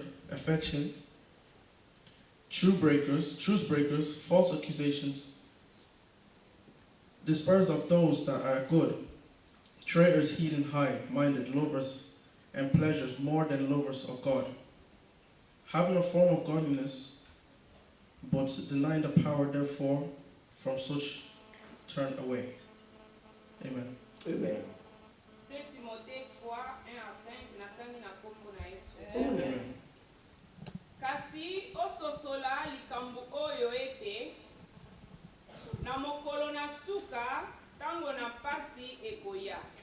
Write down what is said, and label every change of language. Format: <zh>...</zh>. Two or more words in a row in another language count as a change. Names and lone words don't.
<en>affection, truce breakers, false accusations, despisers of those that are good, traitors, heathen, high-minded, lovers and pleasures more than lovers of God, having a form of godliness, but denying the power therefore, from such turn away. Amen. Amen.</en> <ln>2 Timothée 3, 1 à 5, natangi na kombo na Yesu. Amen. Kasi ososola likambo oyo ete na mokolo na suka tango na pasi ekoya.</ln>